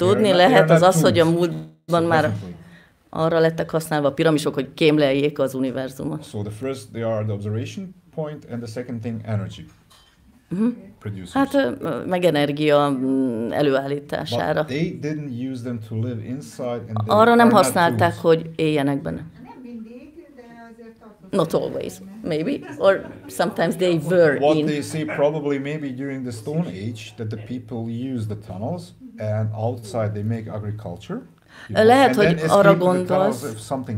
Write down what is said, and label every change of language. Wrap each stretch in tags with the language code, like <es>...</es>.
<hu>Tudni lehet az az, hogy a múltban már arra lettek használva a piramisok, hogy kémleljék az univerzumot.</hu> <en>So the first they are the observation point and the second thing energy.</en> <hu>Hát meg energia előállítására.</hu> <en>But they didn't use them to live inside and</en> <hu>arra nem használták, hogy éljenek benne.</hu> <en>Not always, maybe, or sometimes they were what in. They say probably maybe during the Stone Age that the people used the tunnels and outside they make agriculture.</en> <hu>Lehet, hogy arra gondolsz,</hu>